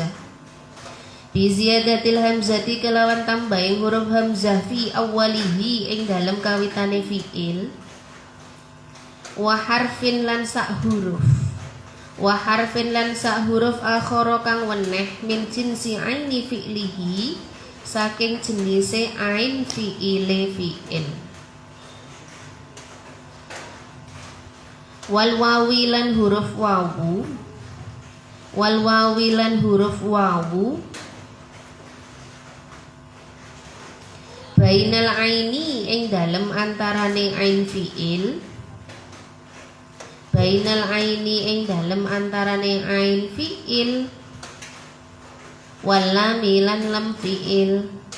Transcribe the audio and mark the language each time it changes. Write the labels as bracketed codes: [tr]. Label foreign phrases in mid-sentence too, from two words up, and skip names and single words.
[ar] بزيادة الهمزة [jv] kelawan tambahing huruf hamzah [ar] في أوله [jv] ing dalem kawitane fi'il. [ar] وحرف [jv] lan sak huruf. [ar] وحرف [jv] lan sak huruf akhara kang weneh [ar] من جنس عين فعله [jv] saking jenise ain fi'ile fi'il. [ar] والواو [jv] lan huruf wawu, [ar] والواو [jv] lan huruf wawu [ar] بين العين [jv] ing dalem antarane ain fi'il, [ar] بين العين [jv] ing dalem antarane ain fi'il [ar] واللام [jv] lan lam fi'il.